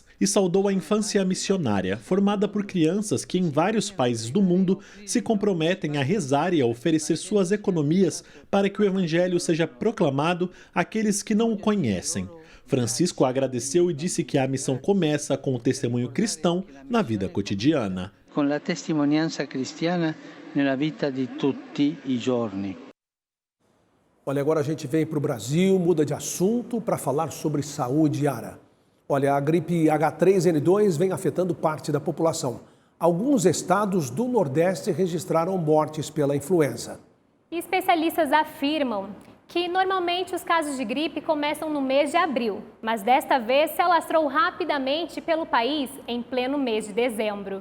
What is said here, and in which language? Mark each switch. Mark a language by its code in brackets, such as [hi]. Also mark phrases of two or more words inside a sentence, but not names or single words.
[pt] E saudou a Infância Missionária, formada por crianças que em vários países do mundo se comprometem a rezar e a oferecer suas economias para que o Evangelho seja proclamado àqueles que não o conhecem. Francisco agradeceu e disse que a missão começa com o testemunho cristão na vida cotidiana. Com a [it] testimonianza cristiana nella vita di tutti i giorni. [pt] Olha, agora a gente vem para o Brasil, muda de assunto para falar sobre saúde, Yara. Olha, a gripe H3N2 vem afetando parte da população. Alguns estados do Nordeste registraram mortes pela influenza. Especialistas afirmam que normalmente os casos de gripe começam no mês de abril, mas desta vez se alastrou rapidamente pelo país em pleno mês de dezembro.